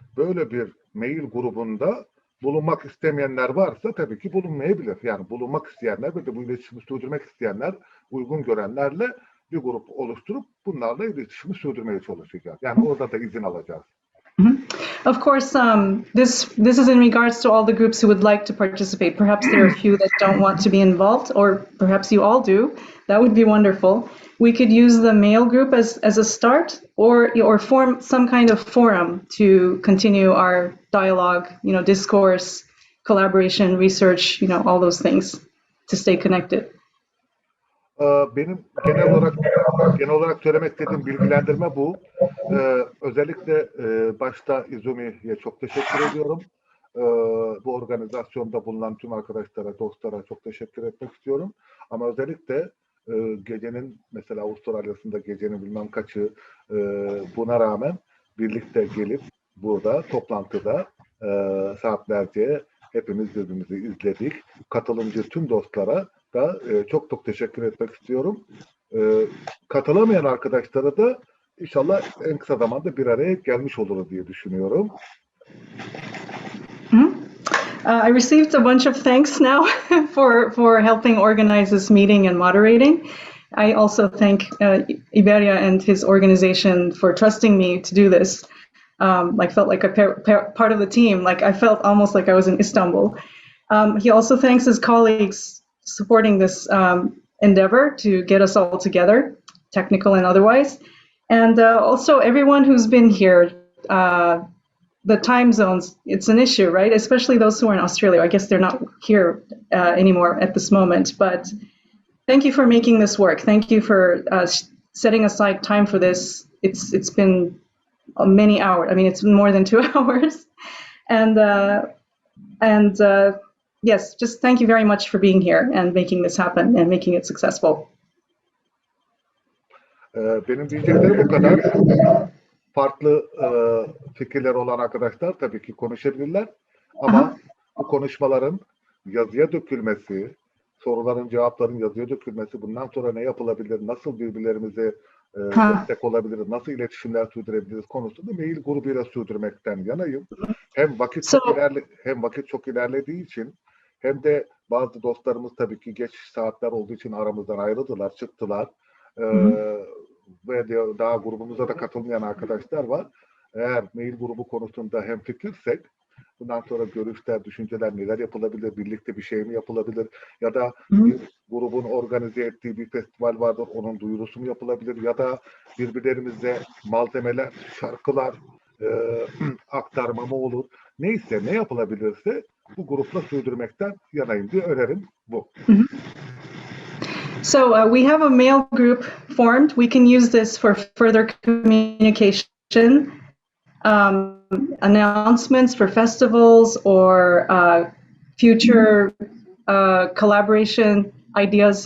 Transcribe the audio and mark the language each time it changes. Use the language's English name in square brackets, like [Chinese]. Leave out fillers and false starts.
[Turkish] Böyle bir mail grubunda bulunmak istemeyenler varsa tabii ki bulunmayabilir. Yani bulunmak isteyenler ve de bu iletişimi sürdürmek isteyenler, uygun görenlerle bir grup oluşturup bunlarla iletişimi sürdürmeye çalışacağız. Yani orada da izin alacağız. [English] Of course, this is in regards to all the groups who would like to participate. Perhaps there are a few that don't want to be involved, or perhaps you all do. That would be wonderful. We could use the mail group as a start, or form some kind of forum to continue our dialogue, discourse, collaboration, research, all those things to stay connected. [Turkish] Benim genel olarak söylemek istediğim bilgilendirme bu. Özellikle başta İzumi'ye çok teşekkür ediyorum. Bu organizasyonda bulunan tüm arkadaşlara, dostlara çok teşekkür etmek istiyorum. Ama özellikle gecenin, mesela Avustralya'sında gecenin bilmem kaçı, buna rağmen birlikte gelip burada toplantıda saatlerce hepimiz birbirimizi izledik. Katılımcı tüm dostlara da çok teşekkür etmek istiyorum. Katılamayan arkadaşlara da inşallah en kısa zamanda bir araya gelmiş oluruz diye düşünüyorum. [English] I received a bunch of thanks now for helping organize this meeting and moderating. I also thank Iberia and his organization for trusting me to do this. I felt like a part of the team. Like I felt almost like I was in Istanbul. He also thanks his colleagues supporting this endeavor to get us all together, technical and otherwise. And also everyone who's been here, the time zones, it's an issue, right? Especially those who are in Australia. I guess they're not here anymore at this moment, but thank you for making this work. Thank you for setting aside time for this. It's been many hours. I mean, it's been more than 2 hours. And yes, just thank you very much for being here and making this happen and making it successful. [Turkish] Benim diyeceklerim bu kadar. Farklı fikirler olan arkadaşlar tabii ki konuşabilirler. Ama bu konuşmaların yazıya dökülmesi, soruların, cevapların yazıya dökülmesi, bundan sonra ne yapılabilir, nasıl birbirlerimize destek olabiliriz, nasıl iletişimler sürdürebiliriz konusunda mail grubuyla sürdürmekten yanayım. Hem vakit çok ilerlediği için hem de bazı dostlarımız tabii ki geç saatler olduğu için aramızdan ayrıldılar, çıktılar. Ve daha grubumuza da katılmayan arkadaşlar var. Eğer mail grubu konusunda hemfikirsek bundan sonra görüşler, düşünceler neler yapılabilir, birlikte bir şey mi yapılabilir ya da bir grubun organize ettiği bir festival vardır, onun duyurusu mu yapılabilir ya da birbirlerimize malzemeler, şarkılar aktarma mı olur? Neyse, ne yapılabilirse bu grupla sürdürmekten yanayım diye önerim bu. [English] So we have a mail group formed. We can use this for further communication, announcements for festivals or future collaboration ideas.